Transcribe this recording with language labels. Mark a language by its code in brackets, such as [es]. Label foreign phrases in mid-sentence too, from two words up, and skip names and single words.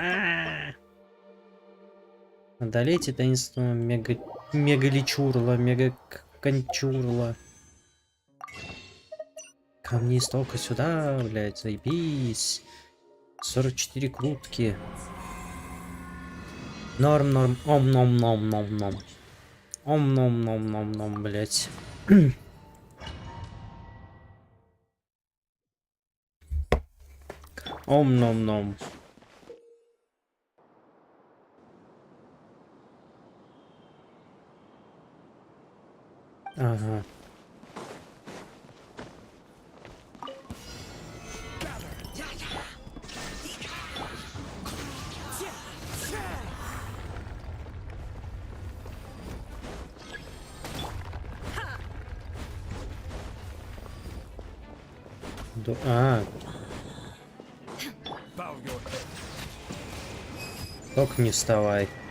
[ru] Одолейте таинство мегаличурла, мегакончурла. Камни истока сюда, блядь, заебись. 44 крутки. Норм. Ом-ном-ном-ном-ном. Ом-ном-ном-ном-ном, блядь. Ом-ном-ном. Ага. Только не вставай.